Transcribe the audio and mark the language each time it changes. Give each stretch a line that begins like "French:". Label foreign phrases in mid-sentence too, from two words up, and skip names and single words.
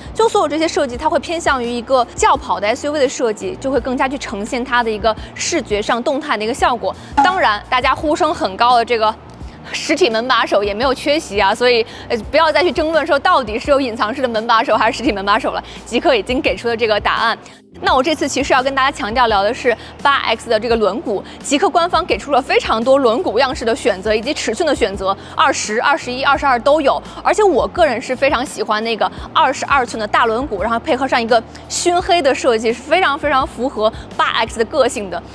Chinese: 就所有這些設計，它會偏向於一個轎跑的 SUV 的設計，就會更加去呈現它的一個視覺上動態的一個效果。當然，大家呼聲很高的這個實體門把手也沒有缺席啊，所以不要再去爭論說到底是有隱藏式的門把手還是實體門把手了。極氪已經給出了這個答案。那我這次其實要跟大家強調聊的是 8X 的這個輪毂，極氪官方給出了非常多輪毂樣式的選擇以及尺寸的選擇，20、21、22都有。而且我個人是非常喜歡那個22寸的大輪毂，然後配合上一個燻黑的設計，是非常非常符合 8X 的個性的。